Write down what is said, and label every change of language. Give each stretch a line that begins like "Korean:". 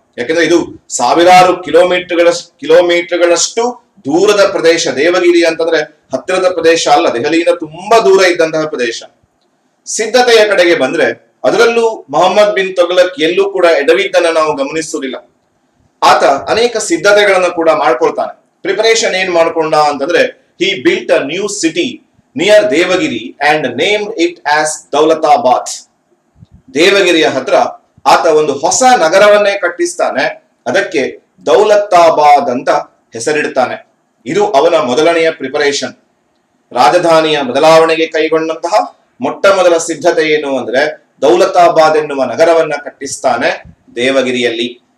Kannada: ಯಾಕಂದ್ರೆ ಇದು ಸಾವಿರಾರು ಕಿಲೋಮೀಟರ್ಗಳಷ್ಟು ದೂರದ ಪ್ರದೇಶ. ದೇವಗಿರಿ ಅಂತಂದ್ರೆ ಹತ್ತಿರದ ಪ್ರದೇಶ ಅಲ್ಲ, ದೆಹಲಿಯಿಂದ ತುಂಬಾ ದೂರ ಇದ್ದಂತಹ ಪ್ರದೇಶ. ಸಿದ್ಧತೆಯ ಕಡೆಗೆ ಬಂದ್ರೆ ಅದರಲ್ಲೂ ಮೊಹಮ್ಮದ್ ಬಿನ್ ತುಘಲಕ್ ಎಲ್ಲೂ ಕೂಡ ಎಡವಿದ್ದನ್ನ ನಾವು ಗಮನಿಸುವುದಿಲ್ಲ. ಆತ ಅನೇಕ ಸಿದ್ಧತೆಗಳನ್ನು ಕೂಡ ಮಾಡ್ಕೊಳ್ತಾನೆ. ಪ್ರಿಪರೇಷನ್ ಏನ್ ಮಾಡ್ಕೊಂಡ ಅಂತಂದ್ರೆ,
English: he built a new city near Devagiri and named it as Daulatabad.
Kannada: ದೇವಗಿರಿಯ ಹತ್ರ ಆತ ಒಂದು ಹೊಸ ನಗರವನ್ನೇ ಕಟ್ಟಿಸ್ತಾನೆ. ಅದಕ್ಕೆ ದೌಲತಾಬಾದ್ ಅಂತ ಹೆಸರಿಡ್ತಾನೆ. ಇದು ಅವನ ಮೊದಲನೆಯ ಪ್ರಿಪರೇಷನ್. ರಾಜಧಾನಿಯ ಬದಲಾವಣೆಗೆ ಕೈಗೊಂಡಂತಹ ಮೊಟ್ಟ ಮೊದಲ ಸಿದ್ಧತೆ ಏನು ಅಂದ್ರೆ, ದೌಲತಾಬಾದ್ ಎನ್ನುವ ನಗರವನ್ನ ಕಟ್ಟಿಸ್ತಾನೆ ದೇವಗಿರಿಯಲ್ಲಿ.